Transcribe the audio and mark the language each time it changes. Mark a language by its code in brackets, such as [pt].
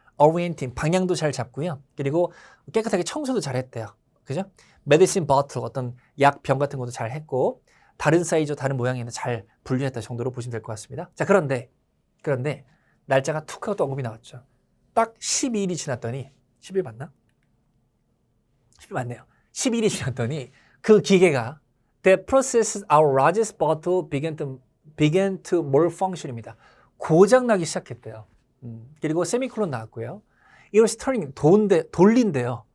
[ko] orienting, 방향도 잘 잡고요. 그리고 깨끗하게 청소도 잘했대요. 그죠? [en] medicine bottle, [ko] 어떤 약병 같은 것도 잘 했고 다른 사이즈, 다른 모양에는 잘 분류했다 정도로 보시면 될 것 같습니다. 자, 그런데 날짜가 툭 하고 또 언급이 나왔죠. 딱 12일이 지났더니 10일 맞나? 10일 맞네요. 12일이 지났더니 그 기계가 [en] The process our largest bottle began to malfunction입니다. [ko] 고장나기 시작했대요. 그리고 세미콜론 나왔고요. 이것이 turning, 돌린대요.